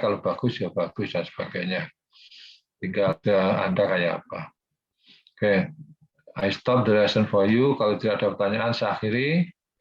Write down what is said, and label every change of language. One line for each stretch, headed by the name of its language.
Indonesian: Kalau bagus, ya bagus, dan sebagainya. Tinggal Anda kayak apa.
English: Oke, I stop the lesson for you.
Indonesian: Kalau tidak ada pertanyaan, saya akhiri.